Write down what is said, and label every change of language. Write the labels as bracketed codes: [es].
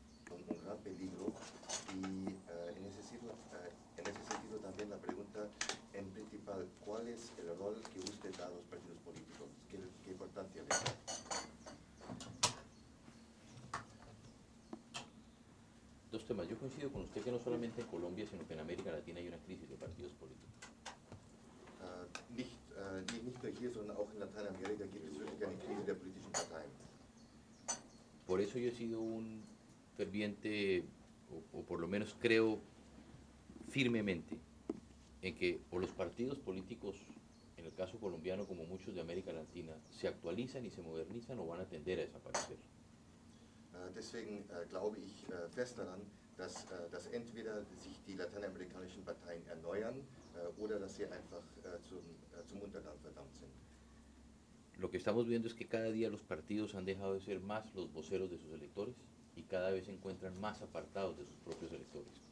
[es] Un gran peligro y en ese sentido también la pregunta en principal, ¿cuál es el rol que usted da a los partidos políticos? ¿Qué importancia le da? Dos temas. Yo coincido con usted que no solamente en Colombia, sino que en América Latina hay una crisis de partidos políticos. [de] Nicht nur hier, sondern auch in Lateinamerika gibt es wirklich eine Krise der politischen Parteien. [es] Por eso yo he sido un ferviente, o por lo menos creo firmemente, en que o los partidos políticos, en el caso colombiano como muchos de América Latina, se actualizan y se modernizan o van a tender a desaparecer. [de] Deswegen glaube ich fest daran, dass entweder sich die lateinamerikanischen Parteien erneuern oder dass sie einfach zum Untergang verdammt sind. [es] Lo que estamos viendo es que cada día los partidos han dejado de ser más los voceros de sus electores y cada vez se encuentran más apartados de sus propios electores.